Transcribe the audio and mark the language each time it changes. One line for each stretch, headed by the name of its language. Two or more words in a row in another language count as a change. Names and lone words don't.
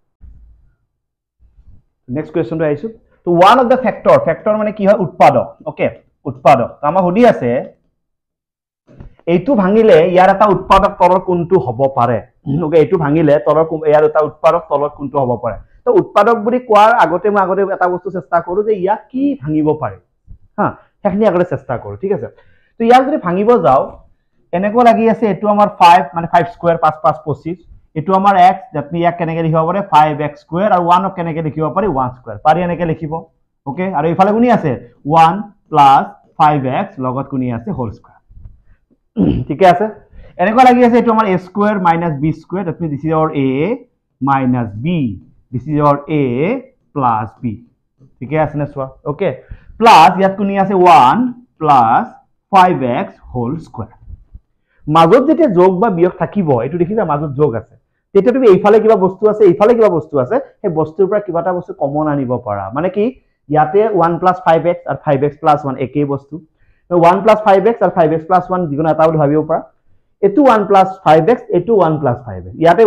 English: next questionটো
Assamese: আইছো তো
English: one of the factor
Assamese: মানে কি হয় উৎপাদক ওকে উৎপাদক তো আমাৰ সুধি আছে এইটো ভাঙিলে ইয়াৰ এটা উৎপাদক তলৰ কোনটো হ'ব পাৰে ওকে এইটো ভাঙিলে তলৰ ইয়াৰ এটা উৎপাদক তলৰ কোনটো হ'ব পাৰে তো উৎপাদক বুলি কোৱাৰ আগতে মই এটা বস্তু চেষ্টা কৰো যে ইয়া কি ভাঙিব পাৰে হা হেখিনি আগতে চেষ্টা কৰো ঠিক আছে তো ইয়াক যদি ভাঙিব যাও এনেকুৱা লাগি আছে এটো আমাৰ 5 মানে 5 স্কয়াৰ 5 5 25 এটো আমাৰ x যেতনি ইয়াক কেনেকে লিখিব পাৰে 5x স্কয়াৰ আৰু 1 ক কেনেকে লিখিব পাৰি 1 স্কয়াৰ পাৰি এনেকে লিখিব ওকে আৰু ইফালে কোনি আছে 1 + 5x লগত কোনি আছে
English: whole square
Assamese: ঠিক আছে এনেকুৱা লাগি আছে এটো আমাৰ a স্কয়াৰ - b স্কয়াৰ
English: that means this is our a - b this is our a + b
Assamese: ঠিক আছে না সোয়া ওকে প্লাস ইয়াত কোনি আছে 1 + 5x
English: whole square
Assamese: মাজত যেতে যোগ বা বিয়োগ থাকিব এটো দেখিবা মাজত যোগ আছে তেতে তুমি এইফালে কিবা বস্তু আছে এইফালে কিবা বস্তু আছে সেই বস্তুৰ পৰা কিবা এটা বস্তু কমন আনিব পাৰা মানে কি ইয়াতে 1 + 5x আৰু 5x + 1 একেই বস্তু 1 + 5x আৰু 5x + 1 যিকোনো এটা বুলি ভাবিব পাৰা এটো 1 + 5x এটো 1 + 5x ইয়াতে